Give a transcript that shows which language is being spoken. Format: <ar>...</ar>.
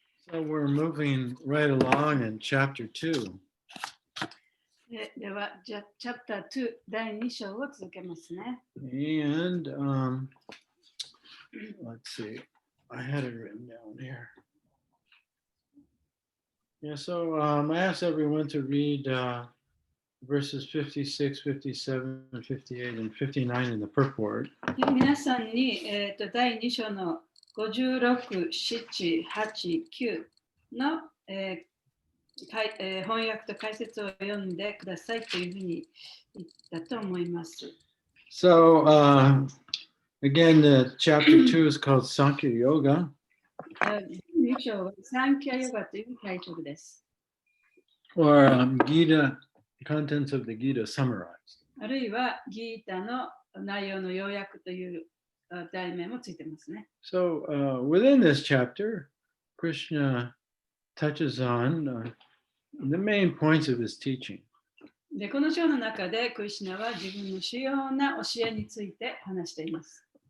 <en>So we're moving right along in chapter 2.</en> <ja>では、チャプター2、第2章を続けますね。</ja> <en>And let's see, I had it written down here. Yeah, so I asked everyone to read verses 56, 57, 58, and 59 in the purport.</en> <ja>皆さんに、第2章の56、7、8、9の、翻訳と解説を読んでくださいというふうに言ったと思います。</ja> <en>So, again, the chapter 2 is called Sankhya Yoga.</en> <ja>2章はサンキャヨガというタイトルです。</ja> <en>Or Gita, contents of the Gita summarized.</en> <ja>あるいはギータの内容の要約という題名もついてますね。</ja> <en>So, within this chapter, Krishna touches on the main points of his teaching.</en> <ja>で、この章の中でクリシュナは自分の主要な教えについて話しています。</ja>